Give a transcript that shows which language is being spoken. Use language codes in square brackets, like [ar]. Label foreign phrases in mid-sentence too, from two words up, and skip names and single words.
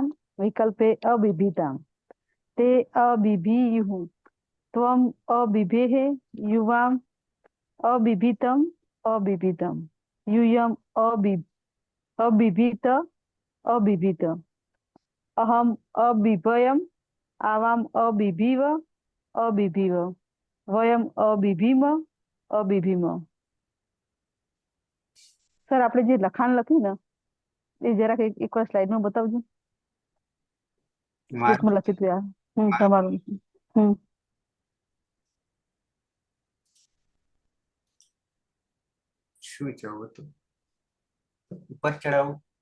[sa] विकल्पे अबिभीताम ते अबिभीयुः त्वम अबिभेः युवाम अबिभीतम अबिभीतम यूयम अबिभीत अबिभीत अहम अबिभयम आवाम अबिभीव अबिभीव वयम अबिभीम अबिभीम. [gu] સર આપણે જે લખાણ લખ્યું ને એ જરાક એકવાર સ્લાઇડમાં બતાવજો. બુકમાં લખી દીધું તમારું. શું જવું હતું ઉપર ચડાવું.